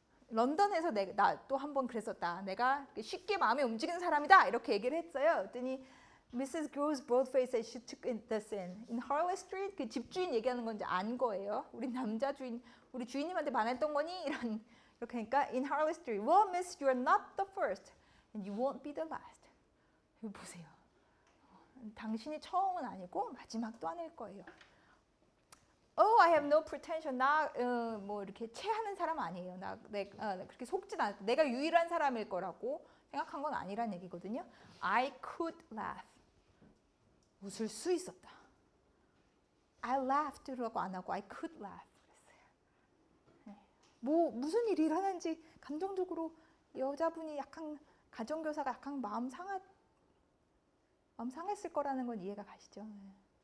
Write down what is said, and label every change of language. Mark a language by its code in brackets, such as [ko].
[ko] 런던에서 나 또 한 번 그랬었다. 내가 쉽게 마음이 움직이는 사람이다. 이렇게 얘기를 했어요. 그랬더니 Mrs. [en] Groves both faced as she took this in. [ko] In Harley Street 그 집주인 얘기하는 건지 안 거예요. 우리 남자 주인, 우리 주인님한테 반했던 거니? 이렇게 하니까 [en] In Harley Street, well, miss, you are not the first, and you won't be the last. [ko] 이거 보세요. 당신이 처음은 아니고 마지막도 아닐 거예요. [en] Oh, I have no pretension. [ko] 나 뭐 이렇게 체하는 사람 아니에요. 그렇게 속진 않아. 내가 유일한 사람일 거라고 생각한 건 아니란 얘기거든요. [en] I could laugh. [ko] 웃을 수 있었다. [en] I laughed.라고 안 하고 I could laugh [ko] 그랬어요. 네. 뭐 무슨 일이 일어난지 감정적으로 여자분이 약간 가정교사가 약간 마음 상했을 거라는 건 이해가 가시죠. 네.